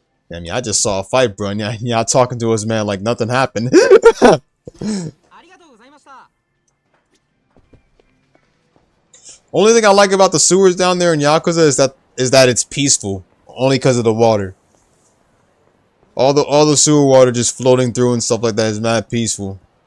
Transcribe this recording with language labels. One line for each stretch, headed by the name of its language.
English: I mean, I just saw a fight, bro. And y'all talking to his man like nothing happened.
Japanese: ありがとうございました。
English: Only thing I like about the sewers down there in Yakuza is that it's peaceful. Only because of the water. All the sewer water just floating through and stuff like that is mad peaceful.